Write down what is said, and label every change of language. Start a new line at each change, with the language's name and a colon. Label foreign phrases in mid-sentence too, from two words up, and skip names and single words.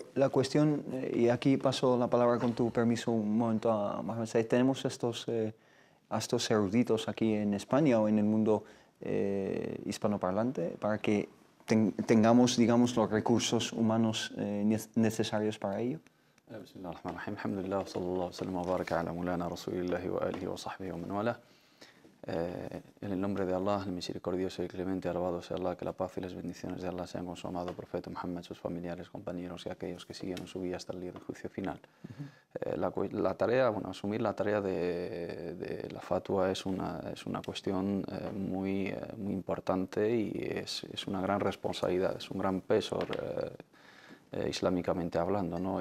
Spanish: pero la cuestión, y aquí paso la palabra con tu permiso un momento a Mohamed Said, tenemos a estos eruditos aquí en España o en el mundo hispanoparlante para que tengamos, digamos, los recursos humanos necesarios para ello.
Arabic: بسم الله الرحمن الرحيم الحمد لله وصلى الله وسلم وبارك على مولانا رسول الله وآله وصحبه ومن والاه.
Spanish: En el nombre de Allah, el misericordioso y clemente, alabado sea Allah, que la paz y las bendiciones de Allah sean con su amado profeta Muhammad, sus familiares, compañeros y aquellos que siguieron su guía hasta el día del juicio final. La tarea, bueno, asumir la tarea de la fatwa es una cuestión muy importante y es una gran responsabilidad, es un gran peso islámicamente hablando, ¿no?